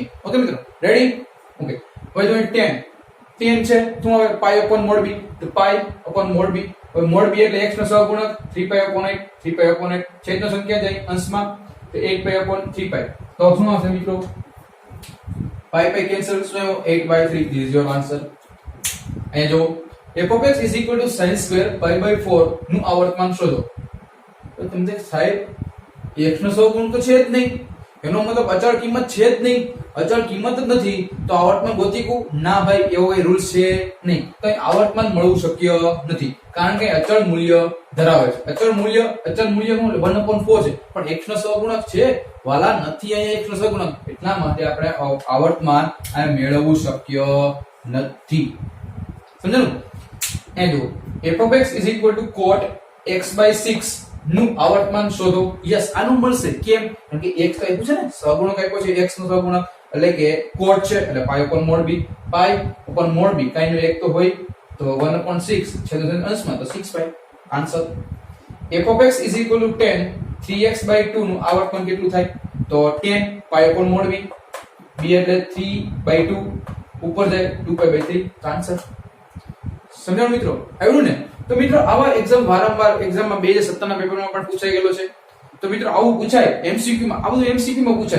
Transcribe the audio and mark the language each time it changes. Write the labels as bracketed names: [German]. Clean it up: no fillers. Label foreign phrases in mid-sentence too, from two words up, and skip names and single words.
[Gujarati] ઓકે મિત્રો, રેડી? ઓકે, હવે જો tan છે શું આવે? [English] pi upon mod b, તો pi upon mod b. [Gujarati] હવે [English] mod b [Gujarati] એટલે x નો સહગુણક [English] 3 pi upon 8, 3 pi upon 8 [Gujarati] છેદનો સંખ્યા જાય અંશમાં તો [English] 8 pi upon 3 pi. [Gujarati] તો શું આવશે મિત્રો? [English] pi pi cancel, [Gujarati] શું આવ્યો? 8/3. [English] This is your answer. [Gujarati] અહીંયા જો [English] f of x is equal to sin square pi by 4 [Gujarati] નું આવર્તમાન શોધો. તો તમને સાહેબ x નો સહગુણક તો છે જ નહીં, એનો મતલબ અચળ કિંમત છે જ નહીં, અચળ કિંમત જ નથી તો આવર્તમાન ગોતીકું? ના ભાઈ, એવો કોઈ રૂલ છે નહીં. તો આવર્તમાન મળવું શક્ય નથી, કારણ કે અચળ મૂલ્ય ધરાવે છે. અચળ મૂલ્ય શું? 1/4 છે, પણ x નો સહગુણક છે વાલા નથી, અહીંયા x નો સહગુણક, એટલા માટે આપણે આવર્તમાન આ મેળવવું શક્ય નથી. સમજાયું? એ જો [English] f of x is equal to cot x by 6 [Gujarati] નું આવર્તમાન શોધો. યસ, આનું મળશે. કેમ? કારણ કે x આપ્યું છે ને, સહગુણક આપ્યો છે, x નો સહગુણક એટલે કે cot છે એટલે [English] pi upon mod b. pi upon mod b [Gujarati] કાઈ નો એક તો હોય તો 1/6 છેદનો અંશમાં તો 6 પાઈ. આન્સર. [English] f of x is equal to tan 3x by 2 [Gujarati] નું આવર્તમાન કેટલું થાય? તો tan [English] pi upon mod b, [Gujarati] b એટલે 3/2 ઉપર જાય [English] 2 pi by 3. [Gujarati] આન્સર. સમજાણું મિત્રો? આવ્યું ને? તો મિત્રો આવા એક્ઝામ વારંવાર એક્ઝામમાં 2017 ના પેપરમાં પણ પૂછાઈ ગયેલો છે. તો મિત્રો આવું પૂછાય MCQ માં, આ બધું MCQ માં પૂછાય.